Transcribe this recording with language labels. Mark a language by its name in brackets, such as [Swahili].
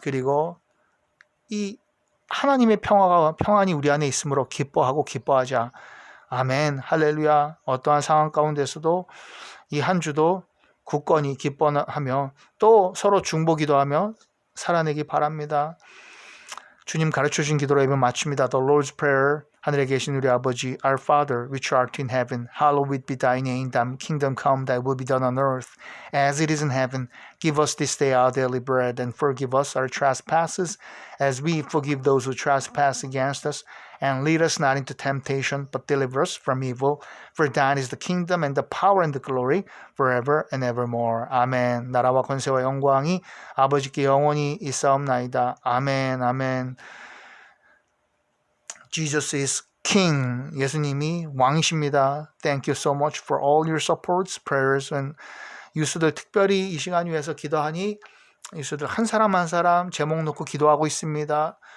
[Korean] 그리고 이 하나님의 평안이 우리 안에 있으므로 기뻐하고 기뻐하자. 아멘. 할렐루야. 어떠한 상황 가운데서도 이 한 주도 굳건히 기뻐하며 또 서로 중보기도 하며 살아내기 바랍니다. 주님 가르쳐주신 기도로 예배 마칩니다. [English] The Lord's Prayer. [Korean] 하늘에 계신 우리 아버지 [English] Our Father, which art in heaven, hallowed be thy name. Thy kingdom come, thy will be done on earth as it is in heaven. Give us this day our daily bread and forgive us our trespasses as we forgive those who trespass against us. And lead us not into temptation, but deliver us from evil. For thine is the kingdom and the power and the glory forever and evermore. [Korean] 아멘. 나라와 권세와 영광이 아버지께 영원히 있사옵나이다. 아멘. 아멘. [English] Jesus is King. [Korean] 예수님이 왕이십니다. [English] Thank you so much for all your supports, prayers, and [Korean] 유수들 특별히 이 시간 위해서 기도하니 유수들 한 사람 한 사람 제목 놓고 기도하고 있습니다.